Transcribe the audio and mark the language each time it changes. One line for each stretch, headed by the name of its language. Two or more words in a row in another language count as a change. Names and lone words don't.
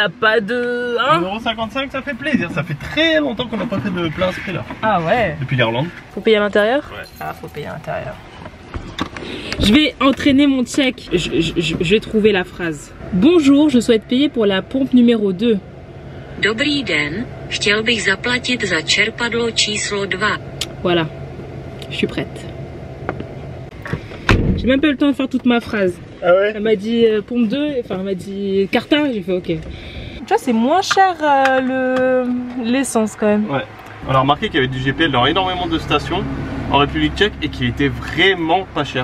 French: Il n'y a pas de... Hein, 1,55 €, ça fait plaisir. Ça fait très longtemps qu'on n'a pas fait de plein à ce prix là. ah ouais. Depuis l'Irlande. Faut payer à l'intérieur? Ouais. Ah, faut payer à l'intérieur. Je vais entraîner mon tchèque. Je vais trouver la phrase. Bonjour, je souhaite payer pour la pompe numéro 2.
Czech: Dobrý den, chtěl bych zaplatit za čerpadlo číslo 2.
French: Voilà, je suis prête. J'ai même pas eu le temps de faire toute ma phrase. Ah ouais? Elle m'a dit pompe 2, enfin elle m'a dit carta, j'ai fait ok. Tu vois, c'est moins cher l'essence quand même. Ouais. On a remarqué qu'il y avait du GPL dans énormément de stations en République tchèque et qui était vraiment pas cher.